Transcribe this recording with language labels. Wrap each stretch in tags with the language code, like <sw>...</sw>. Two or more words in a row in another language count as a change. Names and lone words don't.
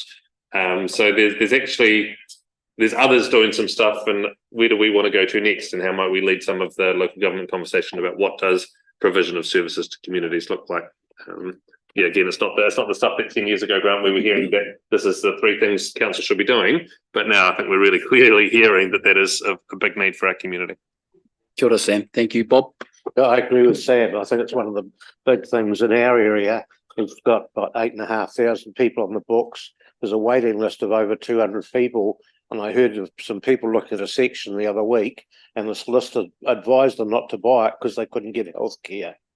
<en>So there's others doing some stuff, and where do we want to go to next, and how might we lead some of the local government conversation about what does provision of services to communities look like? Again, it's not the stuff that 10 years ago, Grant, we were hearing that this is the 3 things council should be doing, but now I think we're really clearly hearing that is a big need for our community.</en> <mi>Kia ora, Sam.</mi> <en>Thank you, Bob. I agree with Sam. I think it's one of the big things in our area. We've got about 8,500 people on the books. There's a waiting list of over 200 people. And I heard of some people look at a section the other week, and the solicitor advised them not to buy it because they couldn't get health care.</en>